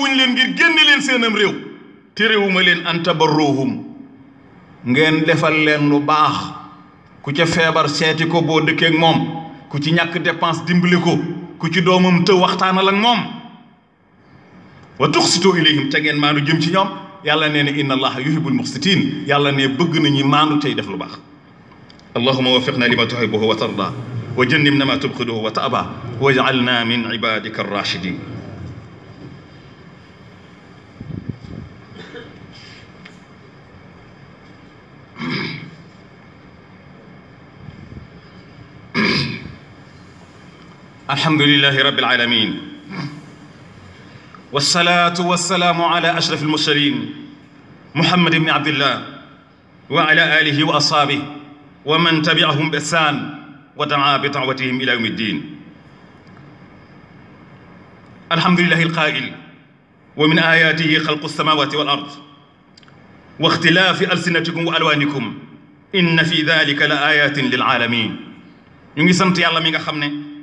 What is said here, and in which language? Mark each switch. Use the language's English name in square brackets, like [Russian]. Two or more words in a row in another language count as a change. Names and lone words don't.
[Wolof] wuñ leen ngir génne leen seenam réew terewuma leen [Arabic] أن تبروهم [Wolof] ngeen defal leen lu baax ku ca feebar seeti ko boo dëkkeek moom ku ci ñàkk dépense dimbali ko ku ci doomam të waxtaanal ak moom [Arabic] وتقسطوا إليهم [Wolof] te ngeen maanu jëm ci ñoom yàlla nee na [Arabic] إن الله يحب المقسطين [Wolof] yàlla ne bëgg nañu maanu tey def lu baax [Arabic] اللهم وفقنا لما تحبه وترضى وجنبنا ما تبغضه وتأبى واجعلنا من عبادك الراشدين الحمد لله رب العالمين والصلاة والسلام على أشرف المرسلين محمد بن عبد الله وعلى آله وأصحابه ومن تبعهم بإحسان ودعا بدعوتهم إلى يوم الدين الحمد لله القائل ومن آياته خلق السماوات والأرض واختلاف ألسنتكم وألوانكم إن في ذلك لآيات للعالمين [Wolof] ñu ngi sant yàlla mi nga xam ne